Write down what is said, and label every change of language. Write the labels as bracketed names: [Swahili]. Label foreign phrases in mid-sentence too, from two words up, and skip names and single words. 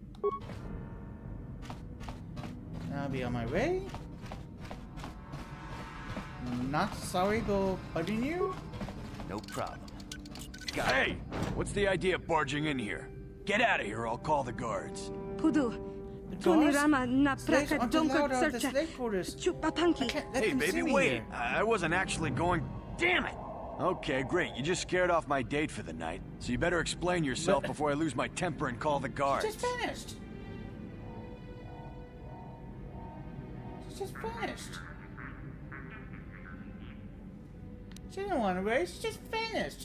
[English] I'll be on my way. Not sorry for bugging you. No problem. Hey, what's the idea of barging in here? Get out of here, I'll call the guards. Pudu. Tunirama na praka donka searcha. Hey, baby, wait. I wasn't actually going... Damn it! Okay, great. You just scared off my date for the night. So you better explain yourself before I lose my temper and call the guards. Just finished. Just finished. She didn't want to race. She just finished.